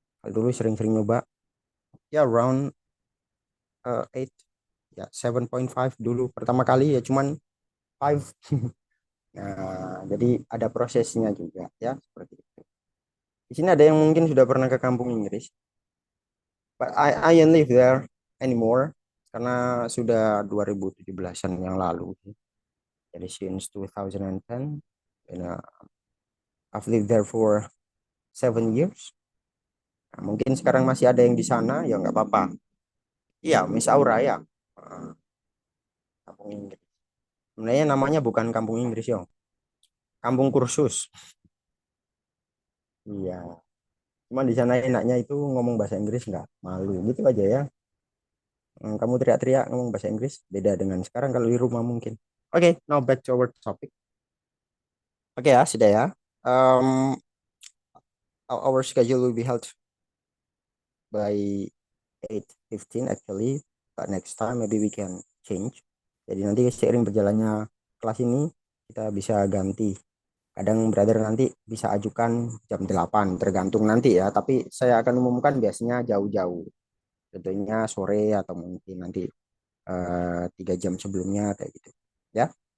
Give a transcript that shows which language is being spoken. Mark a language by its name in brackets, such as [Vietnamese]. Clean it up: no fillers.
[Indonesian] Kalau dulu sering-sering nyoba ya [English] around 8 [Indonesian] ya 7.5 dulu pertama kali ya cuman 5. Nah, jadi ada prosesnya juga ya seperti itu. Di sini ada yang mungkin sudah pernah ke kampung Inggris, [English] but I ain't live there anymore [Indonesian] karena sudah 2017-an yang lalu. Jadi [English] since 2010, and, I've lived there for 7 years. [Indonesian] Nah, mungkin sekarang masih ada yang di sana, ya nggak apa-apa. Iya, Miss Aura ya. Uh, Kampung Inggris. Sebenarnya namanya bukan Kampung Inggris ya, Kampung Kursus. Iya. Cuman di sana enaknya itu ngomong bahasa Inggris nggak malu gitu aja ya. Kamu teriak-teriak ngomong bahasa Inggris beda dengan sekarang kalau di rumah mungkin. [English] Oke, now back to our topic. [Indonesian] Oke ya, sudah ya. [English] Um, our schedule will be held by 8:15 actually. But next time maybe we can change. [Indonesian] Jadi nanti seiring berjalannya kelas ini kita bisa ganti. Kadang brother nanti bisa ajukan jam 8 tergantung nanti ya. Tapi saya akan umumkan biasanya jauh-jauh. Tentunya sore atau mungkin nanti 3 jam sebelumnya kayak gitu. Ya.